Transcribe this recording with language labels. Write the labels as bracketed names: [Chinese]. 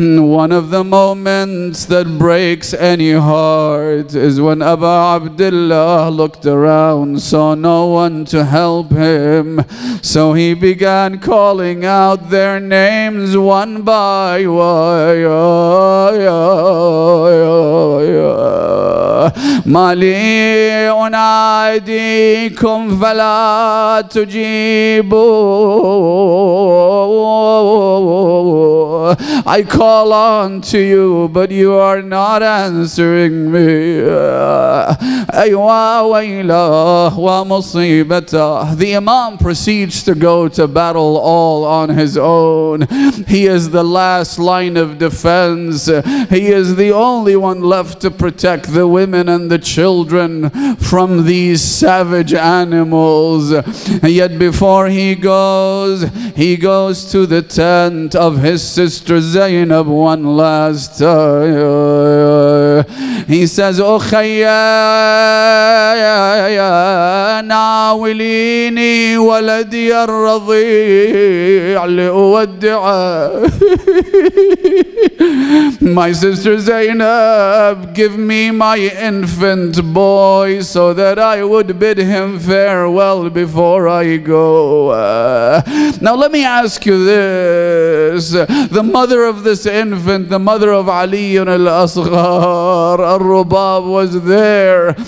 [English] One of the moments that breaks any heart is when Abu Abdullah looked around, saw no one to help him, so he began calling out their names one by one. [Arabic] مالي أناديكم فلا تجيبوا. [English] I call on to you, but you are not answering me. [Arabic] أيوا ويله ومصيبته. [English] The Imam proceeds to go to battle all on his own. He is the last line of defense. He is the only one left to protect the women and the children from these savage animals. Yet before he goes to the tent of his sister Zainab one last time. He says, [Arabic] أخيا ناوليني ولدي الرضيع لأودعه. [English] My sister Zainab, give me my infant boy so that I would bid him farewell before I go. Now let me ask you this. The mother of this infant, the mother of Ali al-Asghar, al-Rubab, was there.